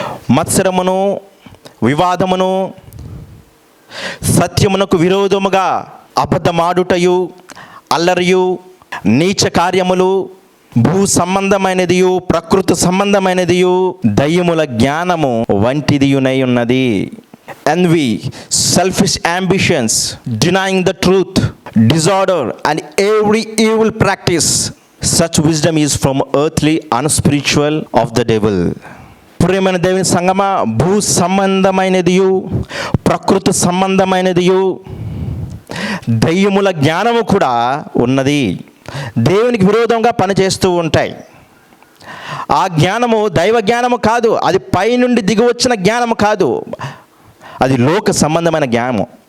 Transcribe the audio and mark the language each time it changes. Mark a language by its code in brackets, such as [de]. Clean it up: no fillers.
[te] మత్సరమును వివాదమును సత్యమునకు విరోధముగా అబద్ధమాడుటయు అల్లరియు నీచ కార్యములు భూ సంబంధమైనదియు ప్రకృతి సంబంధమైనదియు దయ్యముల జ్ఞానము వంటిదియునై ఉన్నది. [en] envy, selfish ambitions, denying the truth, disorder and every evil practice, such wisdom is from earthly unspiritual of the devil. [te] ప్రియమైన దేవుని సంగమా, భూ సంబంధమైనదియు ప్రకృతి సంబంధమైనదియు దయ్యముల జ్ఞానము కూడా ఉన్నది. దేవునికి విరోధంగా పనిచేస్తూ ఉంటాయి. ఆ జ్ఞానము దైవ జ్ఞానము కాదు, అది పైనుండి దిగి వచ్చిన జ్ఞానము కాదు, అది లోక సంబంధమైన జ్ఞానము.